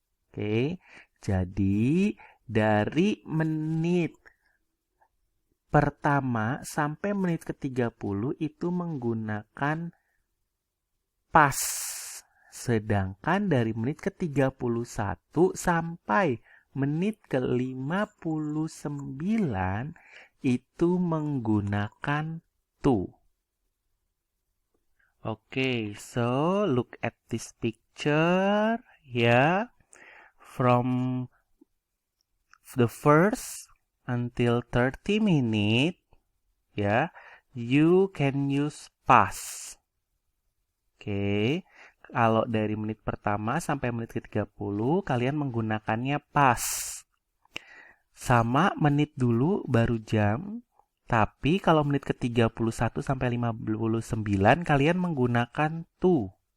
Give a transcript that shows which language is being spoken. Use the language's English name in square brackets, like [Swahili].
[Indonesian] Oke, jadi dari menit pertama sampai menit ke-30 itu menggunakan past. Sedangkan dari menit ke-31 sampai menit ke-59 itu menggunakan to. [English] Okay, so look at this picture. Yeah, from the first until 30 minutes, ya, you can use past. [Indonesian] Oke, kalau dari menit pertama sampai menit ke-30, kalian menggunakannya past. Sama menit dulu baru jam, tapi kalau menit ke-31 sampai 59, kalian menggunakan to.